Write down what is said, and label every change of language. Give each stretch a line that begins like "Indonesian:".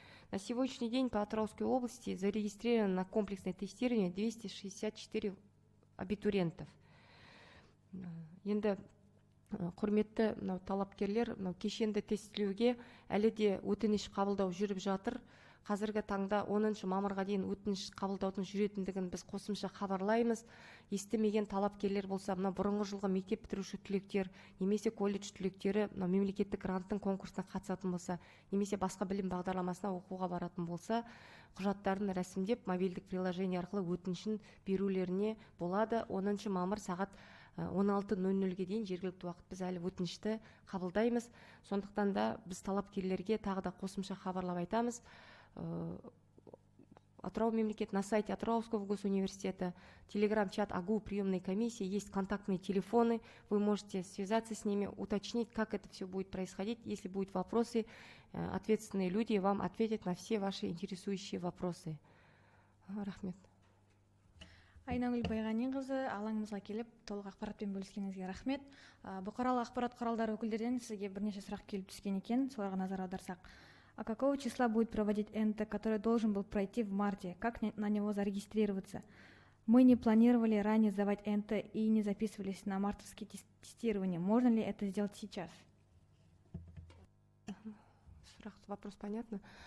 Russian: На сегодняшний день по Атырауской области зарегистрировано на комплексное тестирование 264 абитуриентов.
Kazakh: Енді құрметті талапкерлер, кешенді тестілеуге әлі де өтініш қабылдау жүріп жатыр. Қазіргі таңда 10 мамырға дейін өтініш қабылдаудың жүретіндігін біз қосымша хабарлаймыз. Естімеген талапкерлер болса, бұрынғы жылғы мектеп бітіруші түлектер, немесе колледж түлектері мемлекеттік гранттың конкурсына қатысатын болса, немесе басқа білім бағдарламасына оқуға баратын болса, құжаттарын рәсімдеп мобильдік приложение арқылы өтінішін берулеріне болады. 10 мамыр сағат 16:00-ге дейін жергілікті уақыт біз әлі өтінішті қабылдаймыз. Сондықтан да біз талапкерлерге тағы да қосымша хабарлап айтамыз. Атырау мемлекет
Russian: на сайте Атырауского госуниверситета, телеграм-чат АГУ приемной комиссии, есть контактные телефоны, вы можете связаться с ними, уточнить, как это все будет происходить. Если будут вопросы, ответственные люди вам ответят на все ваши интересующие вопросы. Рахмет.
Kazakh: Айнагүл Байғанинқызы, алаңымызға келіп, толық ақпаратпен бөліскеніңізге рахмет. Бұқаралық ақпарат құралдары өкілдерінен сізге бірнеше сұрақ келіп түскен екен, соларға назар аударсақ.
Russian: А какого числа будет проводить НТ, который должен был пройти в марте? Как на него зарегистрироваться? Мы не планировали ранее сдавать НТ и не записывались на мартовские тестирования. Можно ли это сделать сейчас? Вопрос понятно.